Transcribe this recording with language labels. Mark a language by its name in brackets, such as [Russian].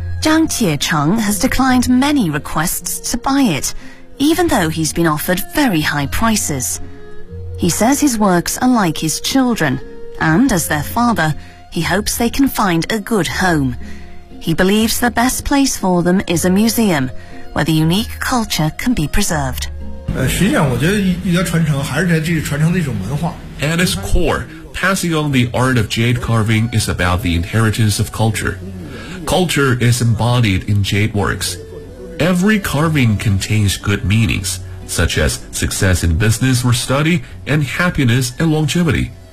[English] Zhang Tiecheng has declined many requests to buy it, even though he's been offered very high prices. He says his works are like his children, and as their father, he hopes they can find a good home. He believes the best place for them is a museum, where the unique culture can be preserved. [Chinese] 实际上我觉得一个传承还是在这传承的一种文化。 [English] At its core,Passing on the art of jade carving is about the inheritance of culture. Culture is embodied in jade works. Every carving contains good meanings, such as success in business or study and happiness and longevity.